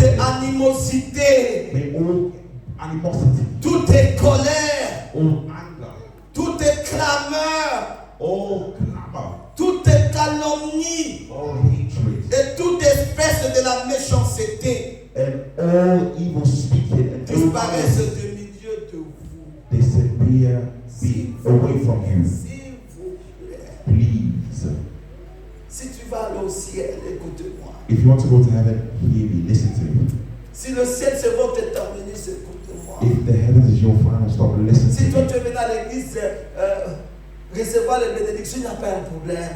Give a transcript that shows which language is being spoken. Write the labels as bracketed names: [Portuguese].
[English] bitterness, [French] animosité, [English] may all animosity, [French] toute colère, [English] all anger, [French] toute clameur, [English] all clamor, [French] toute calomnie [English] all hatred, [French] et toute espèce de la méchanceté [English] and all evil speaking and ill [French] disparaissent [English] words [French] du milieu de vous. [English] disappear, be away from you. [French] S'il vous plaît. [English] Please. [French] Si tu vas aller au ciel, écoute-moi. [English] If you want to go to heaven, hear me, listen to me. [French] Si le ciel c'est votre terminus, écoute-moi. [English] If the heavens is your final stop, listen [French] Si [English] to [French] toi [English] me. [French] tu es venu à l'église recevoir les bénédictions, il n'y a pas un problème.